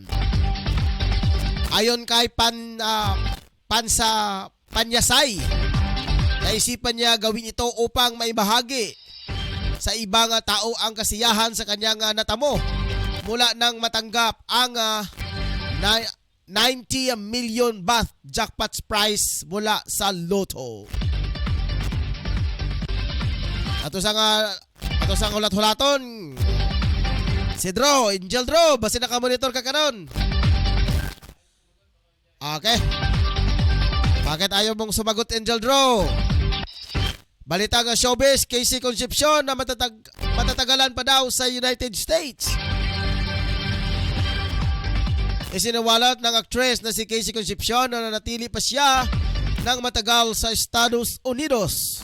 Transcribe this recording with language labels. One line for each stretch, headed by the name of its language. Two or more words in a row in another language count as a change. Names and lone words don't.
Filipino: Ayon kay Panyasay, naisipan niya gawin ito upang maibahagi sa ibang tao ang kasiyahan sa kanyang natamo mula nang matanggap ang 90 million baht jackpot prize mula sa loto.
Hiligaynon: Ato sang hulat-hulaton. Si Dro, Angel Dro, basi nakamonitor ka karon. Okay.
Filipino: Bakit ayaw mong sumagot, Angel Dro? Balita nga showbiz, Casey Concepcion na matatagalan pa daw sa United States. Isinawalat ng actress na si Casey Concepcion na nanatili pa siya ng matagal sa Estados Unidos.